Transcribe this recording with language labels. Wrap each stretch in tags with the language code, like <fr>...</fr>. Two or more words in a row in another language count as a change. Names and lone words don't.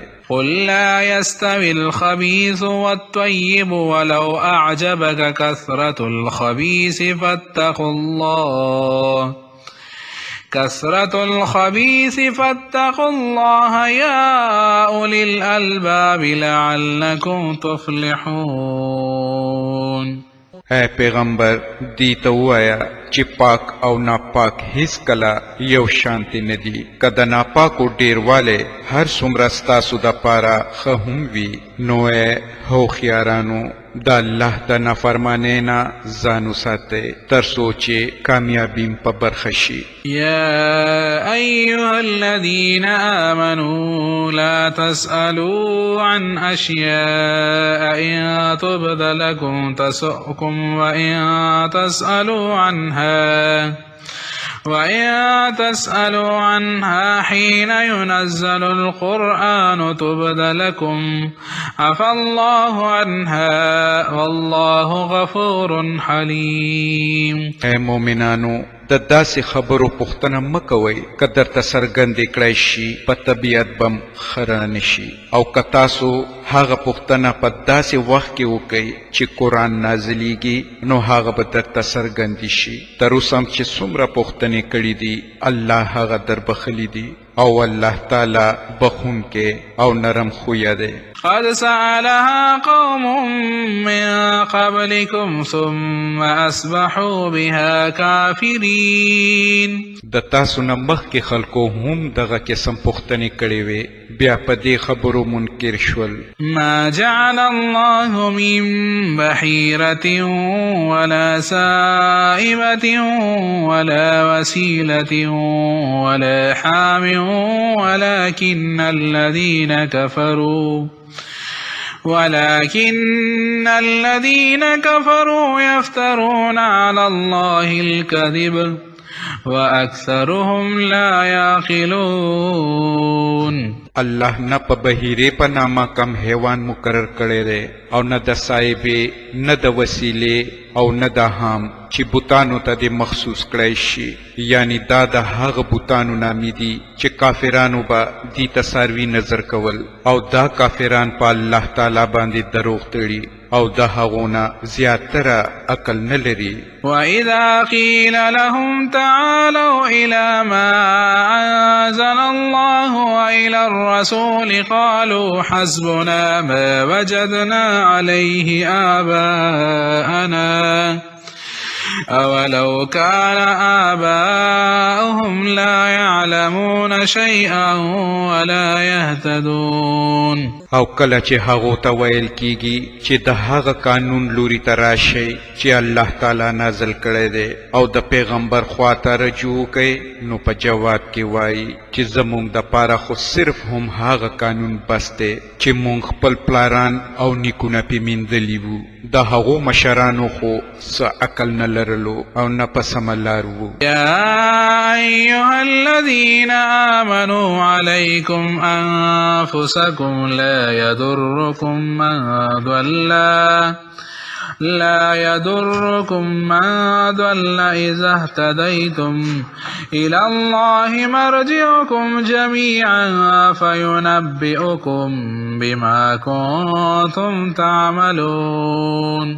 <ar>قل لا يستوي الخبيث والطيب ولو أعجبك كثرة الخبيث فاتقوا الله يا أولي الألباب لعلكم تفلحون.</ar> <ps>اے پیغمبر دی ته ووایه چې پاک او ناپاک هیڅ کله یو شانتی ندي. که د ناپاکو ډیرواله هر څومره ستاسو د پاره ښه هم وي نو هوښیارانو د الله د نافرمانۍ نه ځان وساتئ تر څو چې کامیابي په برخه شي.</ps> <ar>يا أيها الذين آمنوا لا تسألوا عن أشياء إن تبد لكم تسؤكم وإن تسألوا عنها حين ينزل القرآن تبد لكم عفى الله عنها والله غفور حليم.</ar> <ps>اے مومنانو د داسې خبرو پوښتنه مه کوئ که درته څرګندې کړی شي په طبیعت بم خره نشي او که تاسو هغه پوښتنه په داسې وخت کې وکئ چې قرآن نازلیږي نو هغه به درته څرګندې شي. تر اوسه هم چې څومره پوښتنې کړي دي الله هغه در بخلي دي او الله تعالی بخونکی او نرم خویه دی.</ps> <ar>قد سألها قوم من قبلكم ثم أصبحوا بها كافرين.</ar> <ps>د تاسو نه مخکې خلکو هم دغه قسم پوښتنې کړې وې بیا په دې خبرو منکر شول.</ps> <ar>ما جعل الله من بحيرة ولا سائبة ولا وسيلة ولا حام ولكن الذين كفروا يفترون على الله الكذب وأكثرهم لا يعقلون.</ar> <ps>الله نه په بهیرې په نامه کم حیوان مقرر کړی دی او نه د صاحبې نه د وسیلې او نه د حام چې بوتانو ته دې مخصوص کړی شي. یعنی دا د هغه بوتانو نامې دي چې کافرانو به دې ته څاروي نظر کول او دا کافران په الله تعالی باندې دروغ تړي او د هغو نه زیاتره عقل نه لري.</ps> <ar>وَإِذَا قِيلَ لَهُمْ تَعَالَوْا إِلَى مَا أَنزَلَ اللَّهُ وَإِلَى الرَّسُولِ قَالُوا حَسْبُنَا مَا وَجَدْنَا عَلَيْهِ آبَاءَنَا أَوَلَوْ كَانَ آبَاؤُهُمْ لَا يَعْلَمُونَ شَيْئًا وَلَا يَهْتَدُونَ.</ar> <ps>او کله چې هغو ته ویل کیږي چې د هغه قانون لوري ته راشئ چې الله تعالی نازل کړی دی او د پیغمبر خواته رجوع کوي نو په جواب کې وایي چې زموږ د پاره خو صرف هم هغه قانون بس دی چې موږ خپل پلاران او نیکونه پې میندلي وو. د هغو مشرانو خو څه عقل نه لرلو او نه په سمه لار وو.</ps> <ar>يا أيها الذين آمنوا عليكم أنفسكم لا يضركم من ضل إذا اهتديتم إلى الله مرجعكم جميعا فينبئكم بما كنتم تعملون.</ar>